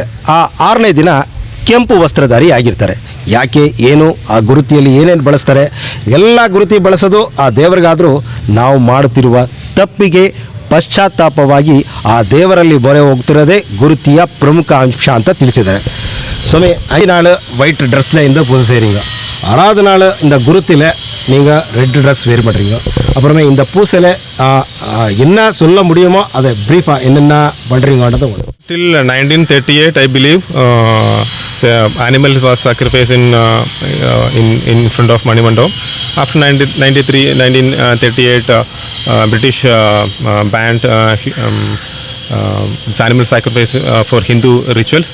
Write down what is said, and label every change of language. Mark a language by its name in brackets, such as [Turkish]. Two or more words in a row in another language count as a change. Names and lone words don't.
[Kannada] ಆ 6ನೇ ದಿನ ಕೆಂಪು ವಸ್ತ್ರಧಾರಿ ಆಗಿರ್ತಾರೆ. ಯಾಕೆ, ಏನು, ಆ ಗುರುತಿಯಲ್ಲಿ ಏನೇನು ಬಳಸ್ತಾರೆ, ಎಲ್ಲ ಗುರುತಿ ಬಳಸೋದು ಆ ದೇವರಿಗಾದರೂ ನಾವು ಮಾಡುತ್ತಿರುವ ತಪ್ಪಿಗೆ ಪಶ್ಚಾತ್ತಾಪವಾಗಿ ಆ ದೇವರಲ್ಲಿ ಮೊರೆ ಹೋಗ್ತಿರೋದೇ ಗುರುತಿಯ ಪ್ರಮುಖ ಅಂಶ ಅಂತ ತಿಳಿಸಿದ್ದಾರೆ. [Tamil] சுவாமி 5 நாள் [English] white dress [Tamil] இந்த பூஜை செய்கிறீங்க. 6வது நாள் இந்த குருத்தில் நீங்கள் [English] red dress wear [Tamil] பண்ணுறீங்க. அப்புறமே இந்த பூசையில் என்ன சொல்ல முடியுமோ அதை ப்ரீஃபாக என்னென்ன பண்ணுறீங்கன்றது உங்களுக்கு. [English] Till 1938 I believe animal was sacrificed in front of Manimandam. After 1938 British banned this animal sacrifice for Hindu rituals.